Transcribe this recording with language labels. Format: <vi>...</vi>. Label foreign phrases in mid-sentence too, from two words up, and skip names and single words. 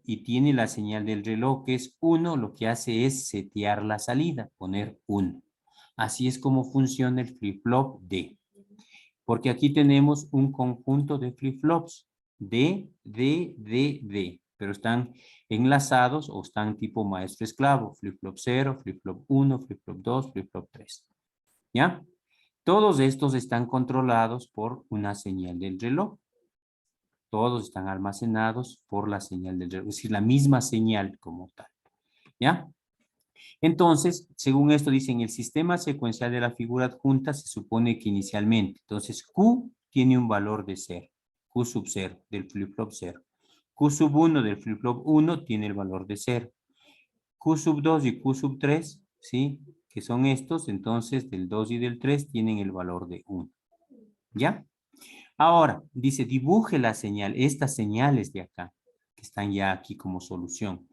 <es>Y tiene la señal del reloj que es 1, lo que hace es setear la salida, poner 1. Así es como funciona el flip-flop D. Porque aquí tenemos un conjunto de flip-flops. D, D, D, D. Pero están enlazados o están tipo maestro-esclavo. Flip-flop 0, flip-flop 1, flip-flop 2, flip-flop 3. ¿Ya? Todos estos están controlados por una señal del reloj. Todos están almacenados por la señal del reloj. Es decir, la misma señal como tal. ¿Ya? Entonces, según esto dice, en el sistema secuencial de la figura adjunta se supone que inicialmente, entonces Q tiene un valor de 0, Q sub 0 del flip-flop 0. Q sub 1 del flip-flop 1 tiene el valor de 0. Q sub 2 y Q sub 3, ¿sí? Que son estos, entonces del 2 y del 3 tienen el valor de 1. ¿Ya? Ahora, dice, dibuje la señal, estas señales de acá, que están ya aquí como solución.</es>